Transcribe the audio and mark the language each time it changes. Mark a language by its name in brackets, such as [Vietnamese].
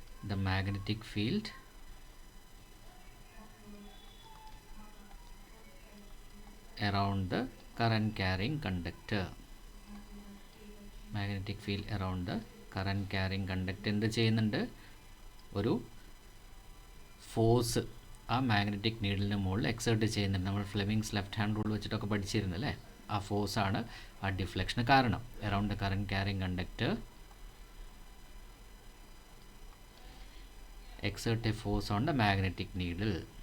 [English] The magnetic field around the current carrying conductor. Magnetic field around the current carrying conductor [Malayalam] എന്ത് ചെയ്യുന്നുണ്ട്? ഒരു force ആ magnetic നീഡിലിന് മുകളിൽ exert ചെയ്യുന്നുണ്ട്. നമ്മൾ ഫ്ലെമിങ്സ് ലെഫ്റ്റ് ഹാൻഡ് റൂൾ വെച്ചിട്ടൊക്കെ പഠിച്ചിരുന്നല്ലേ. ആ ഫോഴ്സാണ് ആ ഡിഫ്ലക്ഷന് കാരണം. [English] Around the current carrying conductor exert a force on the magnetic needle.